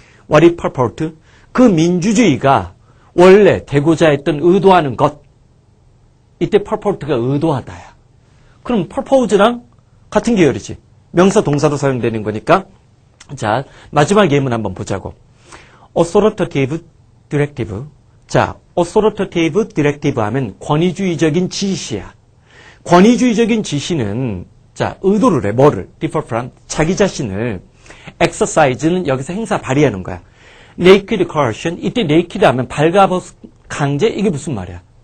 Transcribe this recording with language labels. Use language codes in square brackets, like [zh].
[en] What is purport? [ko] 그 민주주의가 원래 되고자 했던 의도하는 것. 이때 purport가 의도하다야. 그럼 purpose랑 같은 계열이지. 명사 동사로 사용되는 거니까. 자, 마지막 예문 한번 보자고. [en] authoritative directive. [ko] 자, [en] authoritative directive [ko] 하면 권위주의적인 지시야. 권위주의적인 지시는 자, 의도를 해. 뭐를? [en] differ from. [ko] 자기 자신을. exercise는 여기서 행사 발휘하는 거야. [en] naked coercion. [ko] 이때 naked 하면 발가벗 강제? 이게 무슨 말이야?